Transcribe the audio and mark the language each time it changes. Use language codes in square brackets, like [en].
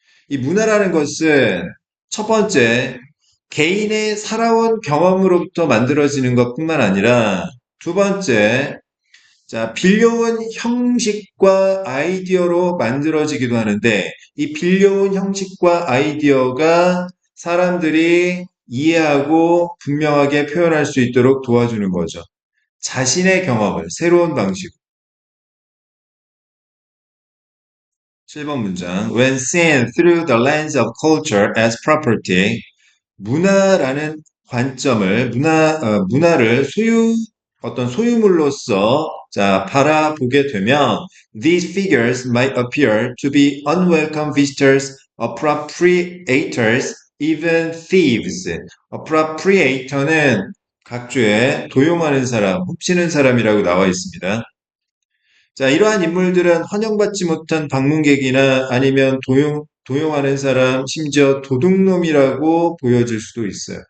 [ko] 이 문화라는 것은 첫 번째 개인의 살아온 경험으로부터 만들어지는 것뿐만 아니라 두 번째 자, 빌려온 형식과 아이디어로 만들어지기도 하는데 이 빌려온 형식과 아이디어가 사람들이 이해하고 분명하게 표현할 수 있도록 도와주는 거죠. 자신의 경험을 새로운 방식. 7번 문장. [en] When seen through the lens of culture as property, [ko] 문화라는 관점을, 문화를 어떤 소유물로서, 자, 바라보게 되면, [en] these figures might appear to be unwelcome visitors, appropriators, even thieves. [ko] appropriator는 각주에 도용하는 사람, 훔치는 사람이라고 나와 있습니다. 자, 이러한 인물들은 환영받지 못한 방문객이나 아니면 도용하는 사람, 심지어 도둑놈이라고 보여질 수도 있어요.